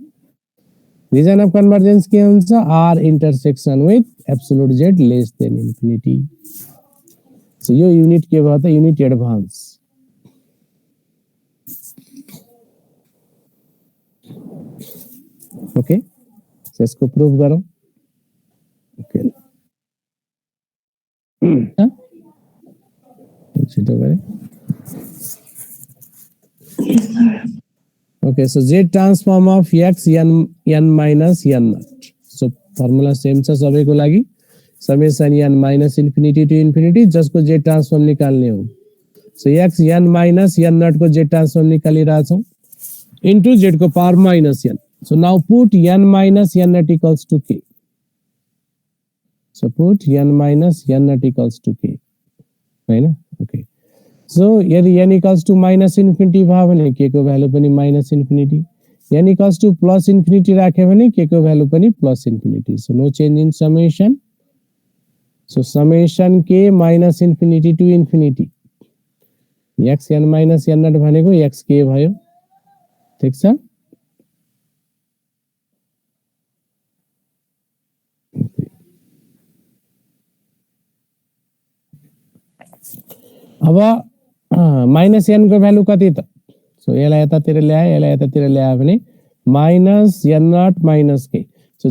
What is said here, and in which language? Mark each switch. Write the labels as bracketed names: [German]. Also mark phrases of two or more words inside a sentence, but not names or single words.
[English] reason of convergence [Nepali] के हुन्छ, [English] r intersection with absolute z less than infinity. [Nepali] सो यो युनिट के भयो त, [English] unit advance. okay, so [Hindi] इसको प्रूव करो। ओके, [Nepali] छिटो गरे। [English] Yes, sir. Okay, so z transform of x n minus n नट। so formula same [Nepali] छ सबैको लागि, [English] summation n minus infinity to infinity, [Nepali] जसको z ट्रान्सफर्म निकाल्ने हो। [English] so x n minus n naught [Nepali] को z ट्रान्सफर्म निकालिरहेछौं [English] into z [Nepali] को [English] power minus n. so now put n minus n naught equals to k. so put n minus n naught equals to k हैन। okay, so [Nepali] यदि [English] n equals to minus infinity [Nepali] भयो भने k को भ्यालु पनि [English] minus infinity, n equals to plus infinity [Nepali] राख्यो भने k को भ्यालु पनि [English] plus infinity. so no change in summation, So summation k minus infinity to infinity x n minus n naught [Nepali] भनेको x k भयो ठीक छ अब [English] माइनस [Nepali] n को भ्यालु कति त सो यसलाई यतातिर ल्याए यसलाई यतातिर ल्याए भने [English] minus n naught minus k [Nepali] सो